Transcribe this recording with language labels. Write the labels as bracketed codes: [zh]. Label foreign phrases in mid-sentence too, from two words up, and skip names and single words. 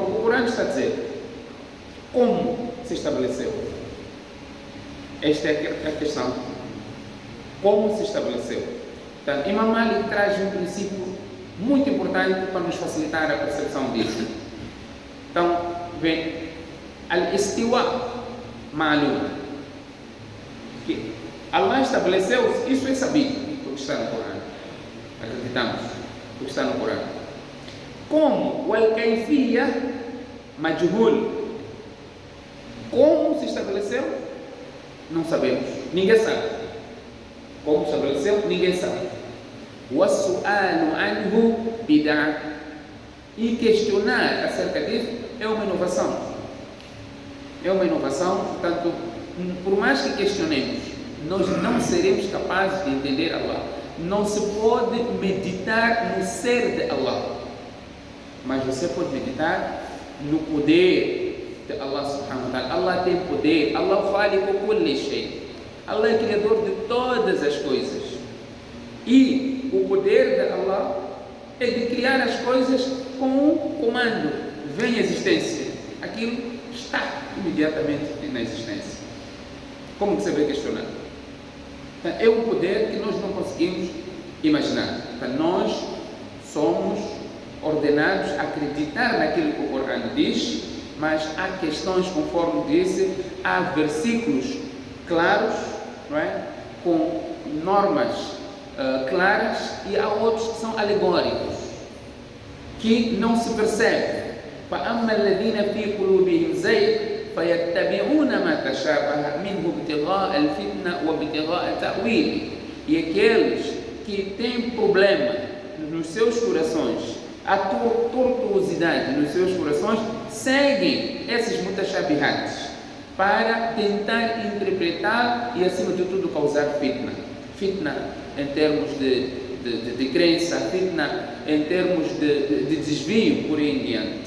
[pt] O Corão está a dizer como se estabeleceu. Esta é a questão. Como se estabeleceu. Então, Imam Malik traz um princípio muito importante para nos facilitar a percepção disso. Então, vem [ar] الاستواء معلوم. [pt] Que Allah estabeleceu, isso é sabido, porque está no Corão. Acreditamos, porque está no Corão. Como o [ar] الكيفية مجهول. [pt] Como se estabeleceu? Não sabemos, ninguém sabe. Como estabeleceu? Ninguém sabe. [ar] وَالسُّؤَالُ عَنْهُ بِدْعَةٌ. [pt] E questionar acerca disso é uma inovação. É uma inovação, portanto, por mais que questionemos, nós não seremos capazes de entender Allah. Não se pode meditar no ser de Allah, mas você pode meditar no poder de Allah [ar] سبحانه وتعالى. [pt] Allah tem poder. [ar] الله خالق كل شيء. [pt] Allah é criador de todas as coisas. E o poder de Allah é de criar as coisas com um comando. Vem a existência. Aquilo está imediatamente na existência. Como que você vai questionar? Então, é um poder que nós não conseguimos imaginar. Então, nós somos ordenados a acreditar naquilo que o Corão diz, mas há questões, conforme disse, há versículos claros, não é? Com normas claras, e há outros que são alegóricos, que não se percebe. [ar] فَأَمَّا الَّذِينَ فِي قُلُوبِهِمْ زَيْغٌ فَيَتَّبِعُونَ مَا تَشَابَهَ مِنْهُ ابْتِغَاءَ الْفِتْنَةِ وَابْتِغَاءَ تَأْوِيلِهِ. [pt] E aqueles que têm problema nos seus corações, a tortuosidade nos seus corações, seguem esses mutashabihates para tentar interpretar e, acima de tudo, causar fitna. Fitna em termos de crença, fitna em termos de desvio, por aí em diante.